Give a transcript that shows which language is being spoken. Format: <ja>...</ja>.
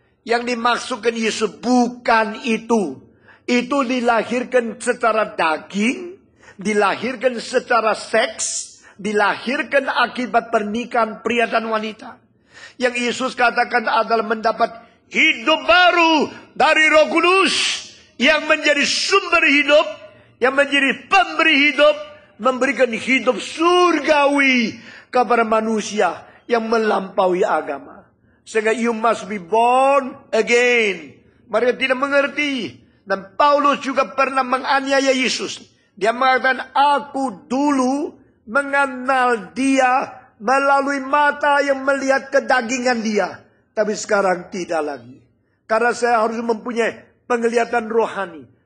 <id>Yang dimaksudkan Yesus bukan itu. Itu dilahirkan secara daging, dilahirkan secara seks, dilahirkan akibat pernikahan pria dan wanita. Yang Yesus katakan adalah mendapat hidup baru dari Roh Kudus yang menjadi sumber hidup, yang menjadi pemberi hidup, memberikan hidup surgawi kepada manusia yang melampaui agama. Sehingga</id> <en>you must be born again.</en> <id>Mereka tidak mengerti. Dan Paulus juga pernah menganiaya Yesus. Dia mengatakan, aku dulu mengenal dia melalui mata yang melihat kedagingan dia. Tapi sekarang tidak lagi. Karena saya harus mempunyai penglihatan rohani.</id>